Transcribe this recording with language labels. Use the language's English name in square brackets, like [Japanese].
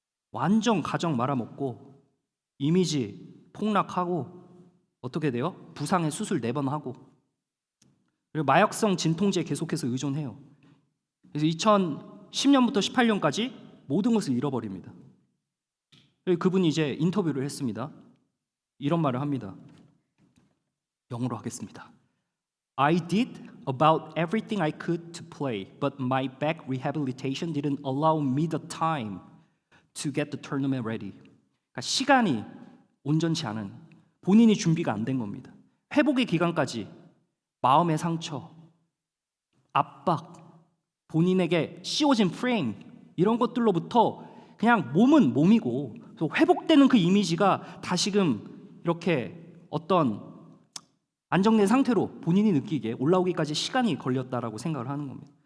[Korean] 완전 가정 말아먹고 이미지 폭락하고 어떻게 돼요? 부상에 수술 4번 하고 그리고 마약성 진통제 계속해서 의존해요. 그래서 2010년부터 18년까지 모든 것을 잃어버립니다. 그분이 이제 인터뷰를 했습니다. 이런 말을 합니다. 영어로 하겠습니다. [English] I did about everything I could to play, but my back rehabilitation didn't allow me the time to get the tournament ready. [Korean] 그러니까 시간이 온전치 않은 본인이 준비가 안 된 겁니다. 회복의 기간까지 마음의 상처, 압박, 본인에게 씌워진 프레임 이런 것들로부터 그냥 몸은 몸이고 또 회복되는 그 이미지가 다시금 이렇게 어떤 안정된 상태로 본인이 느끼기에 올라오기까지 시간이 걸렸다라고 생각을 하는 겁니다.